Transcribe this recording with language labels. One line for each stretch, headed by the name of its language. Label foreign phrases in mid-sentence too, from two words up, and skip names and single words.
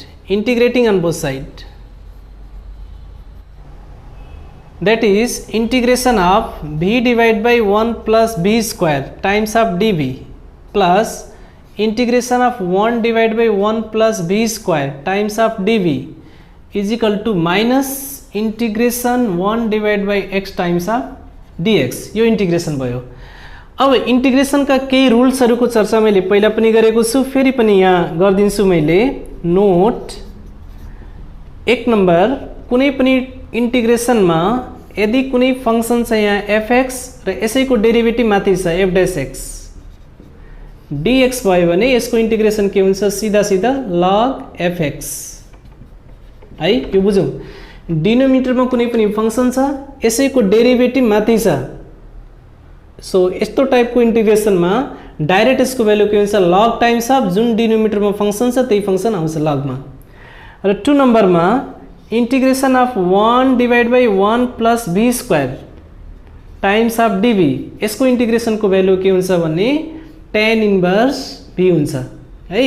English: Integrating on both sides, that is integration of b divided by 1 plus b square times of dv plus integration of 1 divided by 1 plus b square times of dv is equal to minus integration 1 divide by x times of dx.
Nepali: यो इंटीग्रेशन भयो. अब इंटीग्रेशन का केही रुल्सहरुको चर्चा मैले पहिला पनि गरेको छु, फेरि पनि यहाँ गर्दिन्छु मैले. नोट 1 नम्बर, कुनै पनि इंटीग्रेशनमा यदि कुनै फंक्शन छ यहाँ fx र यसैको डेरिभेटिभ माथि छ f dash x dx भयो भने यसको इंटीग्रेशन के हुन्छ, सीधा सीधा log fx है. यो बुझौं. डिनोमिनेटरमा कुनै पनि फंक्शन छ, यसैको डेरिभेटिभ माथि छ. सो यस्तो टाइपको इंटीग्रेशनमा डाइरेक्ट यसको भ्यालु के हुन्छ, log
English: times of
Nepali: जुन डिनोमिनेटरमा फंक्शन छ त्यही फंक्शन आउँछ लगमा. र 2 नम्बरमा
English: integration of 1 divide by 1 plus b square times of dv,
Nepali: यसको इंटीग्रेशनको भ्यालु के हुन्छ भने tan इन्भर्स b हुन्छ है.